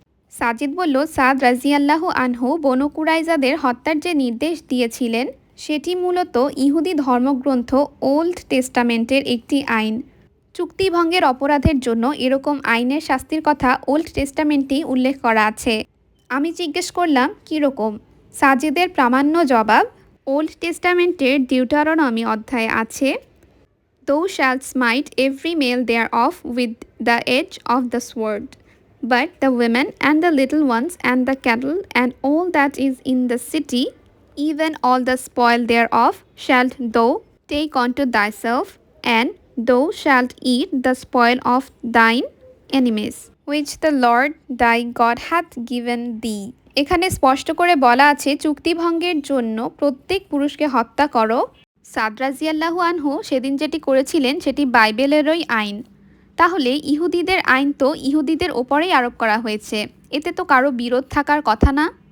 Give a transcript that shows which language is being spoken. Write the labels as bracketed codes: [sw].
[bn] সাজিদ বলল, সাদ রাজিয়াল্লাহু আনহু বনু কুরাইজাদের হত্যার যে নির্দেশ দিয়েছিলেন সেটি মূলত ইহুদি ধর্মগ্রন্থ ওল্ড টেস্টামেন্টের একটি আইন। চুক্তিভঙ্গের অপরাধের জন্য এরকম আইনের শাস্তির কথা ওল্ড টেস্টামেন্টেই উল্লেখ করা আছে। আমি জিজ্ঞেস করলাম, কীরকম? সাজিদের প্রামাণ্য জবাব, ওল্ড টেস্টামেন্টের ডিউটারোনমি অধ্যায়ে আছে, [en] Thou shalt smite every male thereof with the edge of the sword, but the women and the little ones and the cattle and all that is in the city, even all the spoil thereof, shalt thou take unto thyself, and thou shalt eat the spoil of thine enemies, which the Lord thy God hath given thee. [bn] এখানে স্পষ্ট করে বলা আছে, চুক্তিভঙ্গের জন্য প্রত্যেক পুরুষকে হত্যা করো। সাদ রাজিয়াল্লাহু আনহু সেদিন যেটি করেছিলেন সেটি বাইবেলেরই আইন। তাহলে ইহুদিদের আইন তো ইহুদিদের ওপরেই আরোপ করা হয়েছে, এতে তো কারো বিরোধ থাকার কথা না।